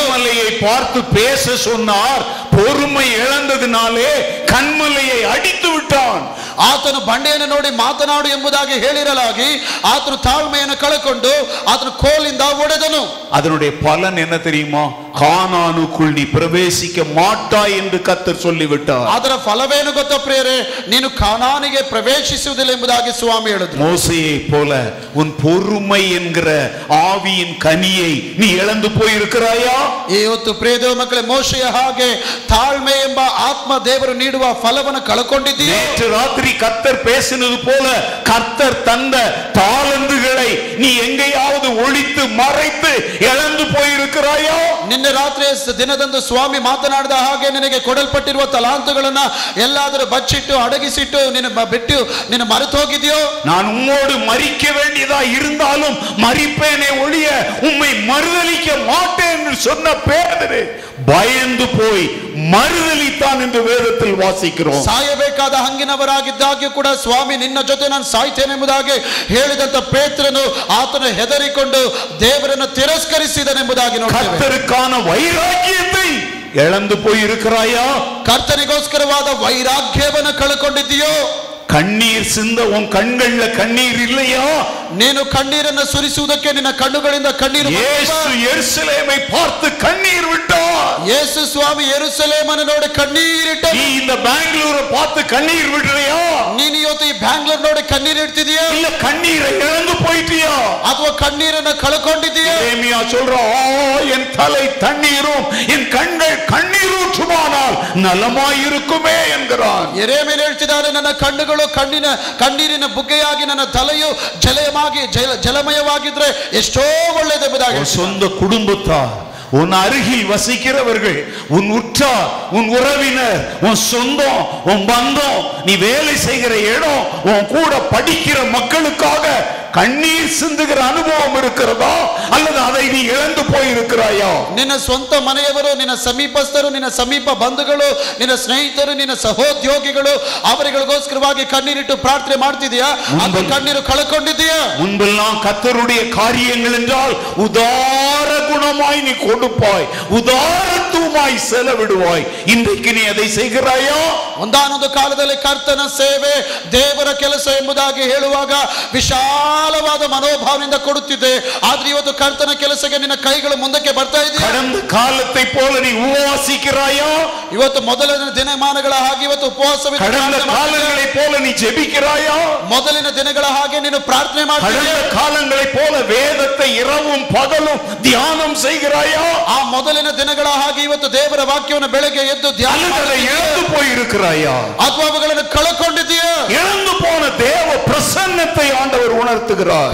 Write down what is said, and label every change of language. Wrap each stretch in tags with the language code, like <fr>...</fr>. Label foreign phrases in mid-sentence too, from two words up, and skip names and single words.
<ta>கன்மலையை பார்த்து பேச சொன்னார், பொறுமை இழந்ததினாலே கன்மலையை அடித்து விட்டான்.</ta> <kn>ಆತನು ಬಂಡೆಯನ್ನು ನೋಡಿ ಮಾತನಾಡು ಎಂಬುದಾಗಿ ಹೇಳಿರಲಾಗಿ ಆತನು ತಾಳ್ಮೆಯನ್ನು ಕಳೆಕೊಂಡು ಆತನು ಕೋಲಿಂದ ಒಡೆದನು.</kn> <ta>அதனுடைய பலன் என்ன தெரியுமா? கானானுக்குள் நீ பிரவேசிக்க மாட்டாய் என்று கர்த்தர் சொல்லிவிட்டார்.</ta> <kn>ಅದರ ಫಲವೇನು ಗೊತ್ತಾ ಪ್ರಿಯರೇ? ನೀನು ಕಾನಾನಿಗೆ ಪ್ರವೇಶಿಸುವುದಿಲ್ಲ ಎಂಬುದಾಗಿ ಸ್ವಾಮಿ ಹೇಳಿದ್ರು.</kn> <ta>மோசேயை போல உன் பொறுமை என்கிற ஆவியின் கனியை நீ இழந்து போயிருக்கிறாயா?</ta> <kn>ಇವತ್ತು ಪ್ರಿಯ ದೇವ ಮಕ್ಕಳೇ, ಮೋಶೆಯ ಹಾಗೆ ತಾಳ್ಮೆ ಎಂಬ ಆತ್ಮ ದೇವರು ನೀಡುವ ಫಲವನ್ನು ಕಳಕೊಂಡಿದ್ದೀಯಾ?</kn> <ta>நேற்று ராத்திரி கர்த்தர் பேசினது போல கர்த்தர் தந்த தாளந்துகளை நீ எங்கேயாவது ஒளித்து மறைத்து இழந்து போயிருக்கிறாயோ?</ta> <kn>ನಿನ್ನೆ ರಾತ್ರಿ ದಿನದಂದು ಸ್ವಾಮಿ ಮಾತನಾಡಿದ ಹಾಗೆ ನಿನಗೆ ಕೊಡಲ್ಪಟ್ಟಿರುವ ತಲಾಂತುಗಳನ್ನ ಎಲ್ಲಾದರೂ ಬಚ್ಚಿಟ್ಟು ಅಡಗಿಸಿಟ್ಟು ನಿನ್ನ ಬಿಟ್ಟು ನಿನ್ನ ಮರೆತು ಹೋಗಿದೆಯೋ?</kn> <ta>நான் உம்மோடு மரிக்க வேண்டியதா இருந்தாலும் மரிப்பேனே ஒழிய உம்மை மறுதலிக்க மாட்டேன் என்று சொன்ன பேதுரு பயந்து போய் மறுதலித்தான் என்று வேதத்தில் வாசிக்கிறோம்.</ta> <kn>ಸಾಯಬೇಕಾದ ಹಂಗಿನವರಾಗಿದ್ದಾಗ್ಯೂ ಕೂಡ ಸ್ವಾಮಿ ನಿನ್ನ ಜೊತೆ ನಾನು ಸಾಯ್ತೇನೆ ಎಂಬುದಾಗಿ ಹೇಳಿದಂತ ಪೇತ್ರನು ಆತನು ಹೆದರಿಕೊಂಡು ದೇವರನ್ನು ತಿರಸ್ಕರಿಸಿದನೆಂಬುದಾಗಿ ನೋಡ್ತೇವೆ.</kn> <ta>கர்த்தருக்கான வைராக்கியத்தை இழந்து போயிருக்கிறாயா?</ta> <kn>ಕರ್ತನಿಗೋಸ್ಕರವಾದ ವೈರಾಗ್ಯವನ್ನು ಕಳಕೊಂಡಿದ್ದೀಯೋ?</kn> <ta>கண்ணீர் சிந்த உன் கண்கள்ல கண்ணீர் இல்லையா?</ta> <kn>ನೀನು ಕಣ್ಣೀರನ್ನು ಸುರಿಸುವುದಕ್ಕೆ ನಿನ್ನ ಕಣ್ಣುಗಳಿಂದ ಕಣ್ಣೀರು.</kn> <ta>ಯೇಸು ಯೆರೂಸಲೇಮೈ பார்த்து கண்ணீர் விட்டார்.</ta> <kn>ಯೇಸು ಸ್ವಾಮಿ ಯೆರೂಸಲೇಮನ್ನು ನೋಡಿ ಕಣ್ಣೀರಿಟ್ಟನು.</kn> <ta>நீ இந்த பெங்களூரை பார்த்து கண்ணீர் விடுறியா?</ta> <kn>ನೀನು ಇವತ್ತು ಈ ಬ್ಯಾಂಗ್ಳೂರ್ ನೋಡಿ ಕಣ್ಣೀರು ಇಡ್ತಿದೀಯಾ?</kn> <ta>இல்ல கண்ணீரை இழந்து போய் போயிட்டியா?</ta> <kn>ಅಥವಾ ಕಣ್ಣೀರನ್ನ ಕಳ್ಕೊಂಡಿದೀಯಾ?</kn> <ta>எரேமியா சொல்றான், என் தலை தண்ணீரும் என் கண்கள் கண்ணீரூற்றுமானால் நலமாயிருக்குமே என்கிறான்.</ta> <kn>ಯೆರೆಮೀಯನು ಹೇಳ್ತಿದ್ದಾನೆ, ನನ್ನ ಕಣ್ಣುಗಳು ಕಣ್ಣೀರಿನ ಬುಗ್ಗೆಯಾಗಿ ನನ್ನ ತಲೆಯು ಜಲಮಯವಾಗಿದ್ರೆ ಎಷ್ಟೋ ಒಳ್ಳೆಯದೆಂಬುದಾಗಿ.</kn> <ta>சொந்த குடும்பத்தார், உன் அருகில் வசிக்கிறவர்கள், உன் உற்றார், உன் உறவினர், உன் சொந்தம், உன் பந்தம், நீ வேலை செய்கிற இடம், உன் கூட படிக்கிற மக்களுக்காக கண்ணீர் சிந்துகிற அனுபவம் இருக்கிறதா, அல்லது அதை நீ இழந்து போயிருக்கிறாயா?</ta> <kn>ನಿನ್ನ ಸ್ವಂತ ಮನೆಯವರು, ನಿನ್ನ ಸಮೀಪಸ್ಥರು, ನಿನ್ನ ಸಮೀಪ ಬಂಧುಗಳು, ನಿನ್ನ ಸ್ನೇಹಿತರು, ನಿನ್ನ ಸಹೋದ್ಯೋಗಿಗಳು, ಅವರಿಗಳಿಗೋಸ್ಕರವಾಗಿ ಕಣ್ಣೀರಿಟ್ಟು ಪ್ರಾರ್ಥನೆ ಮಾಡ್ತಿದೀಯಾ? ಅದು ಕಣ್ಣೀರು ಕಳ್ಕೊಂಡಿದೀಯಾ?</kn> <ta>முன்பெல்லாம் கர்த்தருடைய காரியங்கள் என்றால் உதார குணமாய் நீ கொடுப்பாய், உதாரத்துவமாய் செலவிடுவாய். இன்றைக்கு நீ அதை செய்கிறாயா?</ta> <kn>ಒಂದಾನೊಂದು ಕಾಲದಲ್ಲಿ ಕರ್ತನ ಸೇವೆ, ದೇವರ ಕೆಲಸ ಎಂಬುದಾಗಿ ಹೇಳುವಾಗ ವಿಶಾಲವಾದ ಮನೋಭಾವನೆಯಿಂದ ಕೊಡುತ್ತಿದ್ದೆ. ಆದ್ರೆ ಇವತ್ತು ಕರ್ತನ ಕೆಲಸಕ್ಕೆ ನಿನ್ನ ಕೈಗಳು ಮುಂದಕ್ಕೆ ಬರ್ತಾ ಇದೆಯಾ?</kn> <ta>கடந்த காலத்தை போல நீ உபவாசிக்கிறாயா?</ta> <kn>ಇವತ್ತು ಮೊದಲಿನ ದಿನಮಾನಗಳ ಹಾಗೆ ಇವತ್ತು ಉಪವಾಸವಿದೆ.</kn> <ta>கடந்த காலங்களை போல நீ ஜெபிக்கிறாயா?</ta> <kn>ಮೊದಲಿನ ದಿನಗಳ ಹಾಗೆ ನೀನು ಪ್ರಾರ್ಥನೆ ಮಾಡ್ತೀಯಾ?</kn> <ta>கடந்த காலங்களை போல வேதத்தை இரவும் பகலும் தியானம் செய்கிறாயா?</ta> <kn>ಆ ಮೊದಲಿನ ದಿನಗಳ ಹಾಗೆ ಇವತ್ತು ದೇವರ ವಾಕ್ಯವನ್ನು ಬೆಳಗ್ಗೆ ಎದ್ದು ಧ್ಯಾನ</kn> <ta>இழந்து போயிருக்கிறாயா?</ta> <kn>ಅಥವಾ ಅವುಗಳನ್ನು ಕಳಕೊಂಡಿದೀಯಾ?</kn> <ta>இழந்து போன தேவ பிரசன்னத்தை ஆண்டவர் உணர்த்துகிறார்.</ta>